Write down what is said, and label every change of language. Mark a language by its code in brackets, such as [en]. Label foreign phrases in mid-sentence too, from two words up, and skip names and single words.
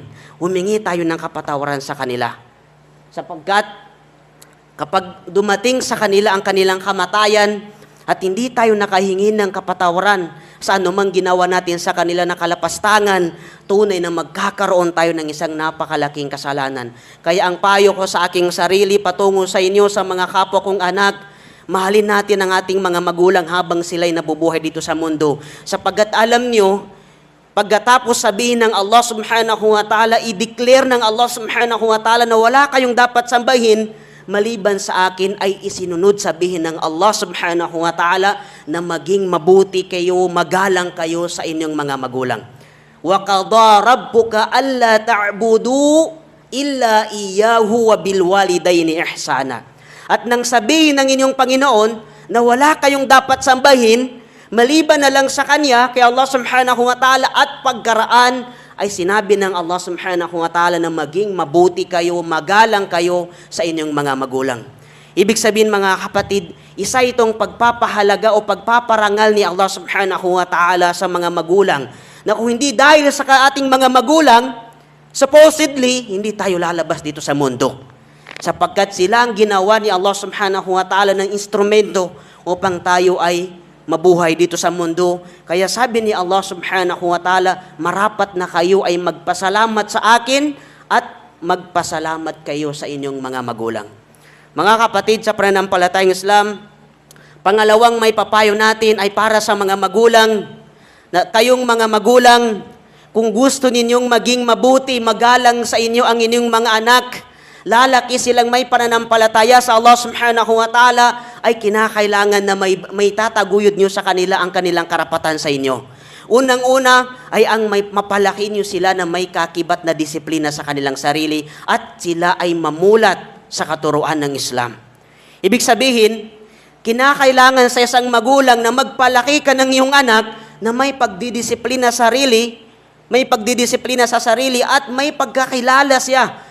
[tl] Humingi tayo ng kapatawaran sa kanila. Sapagkat kapag dumating sa kanila ang kanilang kamatayan at hindi tayo nakahingi ng kapatawaran sa anumang ginawa natin sa kanila na kalapastangan, tunay na magkakaroon tayo ng isang napakalaking kasalanan. Kaya ang payo ko sa aking sarili patungo sa inyo sa mga kapwa kong anak, mahalin natin ang ating mga magulang habang sila'y nabubuhay dito sa mundo. Sapagkat alam nyo, pagkatapos sabihin ng [ar] الله سبحانه وتعالى, [tl] i-declare ng [ar] الله سبحانه وتعالى [tl] na wala kayong dapat sambahin, maliban sa akin ay isinunod sabihin ng [ar] الله سبحانه وتعالى [tl] na maging mabuti kayo, magalang kayo sa inyong mga magulang. [ar] وقضى ربك ألا تعبدوا إلا إياه وبالوالدين إحسانا. [tl] At nang sabihin ng inyong Panginoon na wala kayong dapat sambahin, maliban na lang sa Kanya, kay [ar] الله سبحانه وتعالى [tl] at pagkaraan, ay sinabi ng [ar] الله سبحانه وتعالى [tl] na maging mabuti kayo, magalang kayo sa inyong mga magulang. Ibig sabihin mga kapatid, isa itong pagpapahalaga o pagpaparangal ni [ar] الله سبحانه وتعالى [tl] sa mga magulang, na kung hindi dahil sa ating mga magulang, supposedly, hindi tayo lalabas dito sa mundo. Sapagkat sila ang ginawa ni [ar] الله سبحانه وتعالى [tl] ng instrumento upang tayo ay mabuhay dito sa mundo. Kaya sabi ni [ar] الله سبحانه وتعالى, [tl] marapat na kayo ay magpasalamat sa akin at magpasalamat kayo sa inyong mga magulang. Mga kapatid sa pananampalatayang Islam, pangalawang may papayo natin ay para sa mga magulang, na kayong mga magulang, kung gusto ninyong maging mabuti, magalang sa inyo ang inyong mga anak, lalaki silang may pananampalataya sa [ar] الله سبحانه وتعالى, [tl] ay kinakailangan na may tataguyod nyo sa kanila ang kanilang karapatan sa inyo. Unang-una ay ang mapalaki nyo sila na may kakibat na disiplina sa kanilang sarili at sila ay mamulat sa katuruan ng Islam. Ibig sabihin, kinakailangan sa isang magulang na magpalaki ka ng iyong anak na may pagdidisiplina sa sarili at may pagkakilala siya.